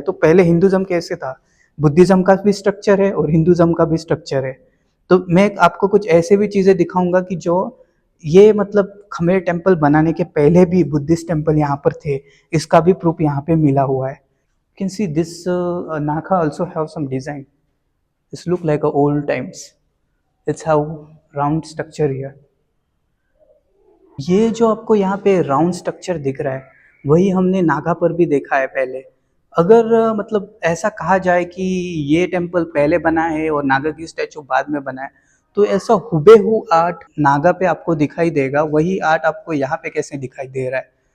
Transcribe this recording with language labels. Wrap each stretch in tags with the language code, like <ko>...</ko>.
<hi>तो पहले हिंदुज्म कैसे था, बुद्धिज्म का भी स्ट्रक्चर है और हिंदुज्म का भी स्ट्रक्चर है। तो मैं आपको कुछ ऐसे भी चीज़ें दिखाऊंगा कि जो ये मतलब खमेर टेम्पल बनाने के पहले भी बुद्धिस्ट टेम्पल यहाँ पर थे, इसका भी प्रूफ यहाँ पे मिला हुआ है।</hi> <en>You can see this Naka also have some design. This look like a old times. It's how round structure here.</en> <hi>ये जो आपको यहाँ पे राउंड स्ट्रक्चर दिख रहा है वही हमने नागा पर भी देखा है पहले। अगर मतलब ऐसा कहा जाए कि ये टेम्पल पहले बना है और नागा की स्टैचू बाद में बना है, तो ऐसा हुबेहू आर्ट नागा पे आपको दिखाई देगा, वही आर्ट आपको यहाँ पे कैसे दिखाई दे रहा है।</hi>